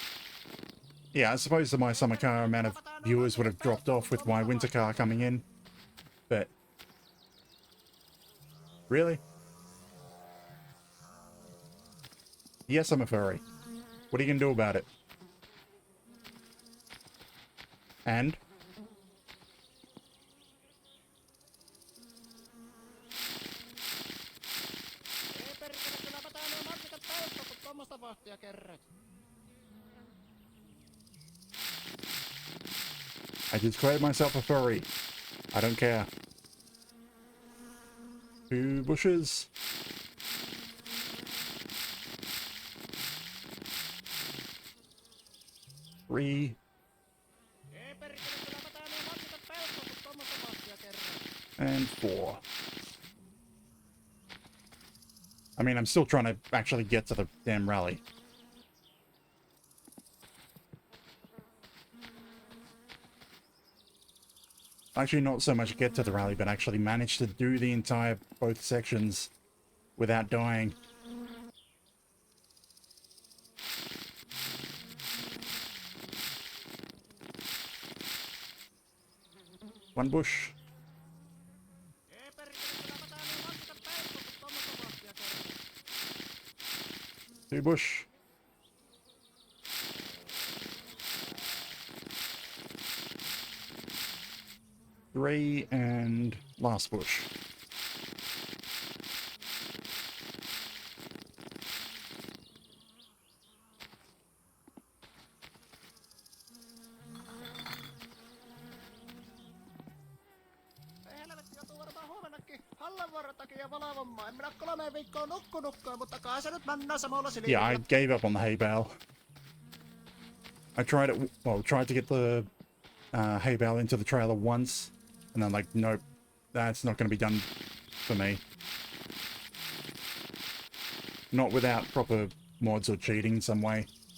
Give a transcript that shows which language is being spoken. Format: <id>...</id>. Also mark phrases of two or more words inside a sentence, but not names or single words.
<en>Yeah, I suppose that my summer car amount of viewers would have dropped off with my winter car coming in. But... Really? Yes, I'm a furry. What are you gonna do about it? And?</en> <fi>Ei perkele, kyllä mä tein nuo mansikat peltoon, kun tuommoista vahtia kerran.</fi> <en>I just declared myself a furry. I don't care. 2 bushes. Three.</en> <fi>Ei perkele, kyllä mä tein nuo mansikat peltoon, kun tuommoista vahtia kerran.</fi> <en>And 4. I mean, I'm still trying to actually get to the damn rally. Actually, not so much get to the rally, but actually manage to do the entire both sections without dying. One bush.</en> <fi>Ei perkele, kyllä mä tein nuo mansikat peltoon, kun tuommoista vahtia kerran.</fi> <en>2 bush. Three and last bush.</en> <fi>Ei helvetti, joutuu varmaan huomennakin Hallanvuoron takia valvommaan. En minä 3 viikkoa nukkunutkaan, mutta kai se nyt mennään samalla silmillä.</fi> <en>Yeah, I gave up on the hay bale. I tried it, well, tried to get the hay bale into the trailer once, and then like, nope, that's not going to be done for me. Not without proper mods or cheating in some way.</en>